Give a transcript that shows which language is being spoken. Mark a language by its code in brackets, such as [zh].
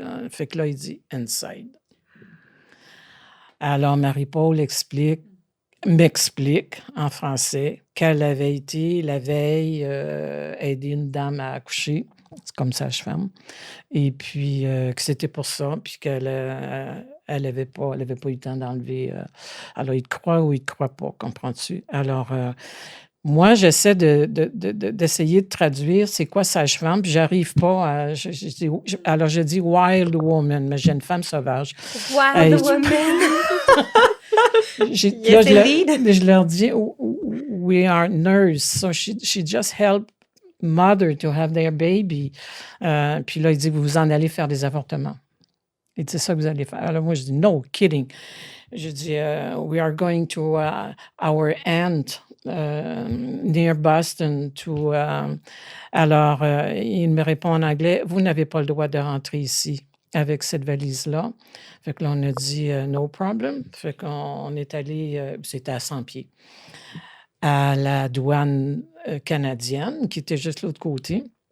[fr] Fait que là, il dit « inside ». Alors, Marie-Paul m'explique en français qu'elle avait été la veille aider une dame à accoucher, comme sage-femme, et puis que c'était pour ça, puis qu'elle n'avait pas eu le temps d'enlever. Alors, il te croit ou il te croit pas, comprends-tu? Alors, moi, j'essaie d'essayer de traduire c'est quoi sage-femme, puis j'arrive pas à... alors, je dis « [en] wild woman [fr] », mais j'ai une femme sauvage. [en] Wild woman! [fr] Je leur dis, [en] we are nurse, so she just helped mother to have their baby. [fr] Puis là, il dit, vous en allez faire des avortements. Il dit, c'est ça que vous allez faire. Alors moi, je dis, [en] no kidding. [fr] J'ai dit, [en] we are going to our aunt near Boston to. [fr] Alors, il me répond en anglais, vous n'avez pas le droit de rentrer ici avec cette valise-là. Fait que là, on a dit, no problem. Fait qu'on est allé, c'était à 100 pieds, à la douane canadienne qui était juste l'autre côté.